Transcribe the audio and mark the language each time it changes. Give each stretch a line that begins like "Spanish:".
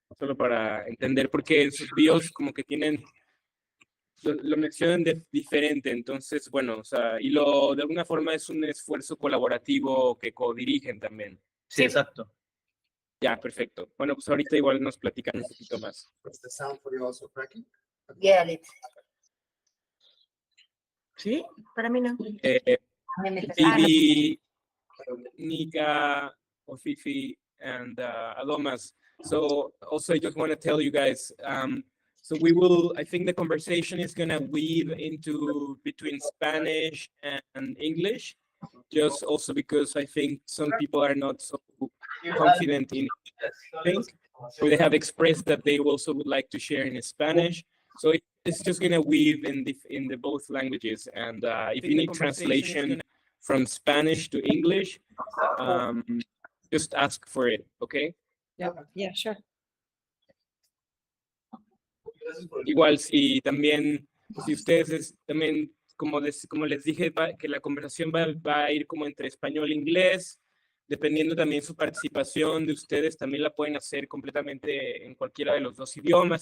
Spanish: Solo para entender, porque en sus bios como que tienen, lo mencionan diferente, entonces, bueno, o sea, de alguna forma es un esfuerzo colaborativo que codirigen también. Sí, exacto. Ya, perfecto. Bueno, pues ahorita igual nos platican un poquito más.
English: Is the sound for you also cracking? Yeah, let's.
Spanish: ¿Sí? Para mí no.
English: Vivi, Nika, or Fifi, and Adomas. So also I just want to tell you guys, so I think the conversation is going to weave into between Spanish and English, just also because I think some people are not so confident in English, or they have expressed that they also would like to share in Spanish. So it's just going to weave in the both languages. And if you need translation from Spanish to English, just ask for it, okay? Yeah, sure.
Spanish: Igual si ustedes también, como les dije, que la conversación va a ir como entre español e inglés, dependiendo también su participación de ustedes, también la pueden hacer completamente en cualquiera de los dos idiomas.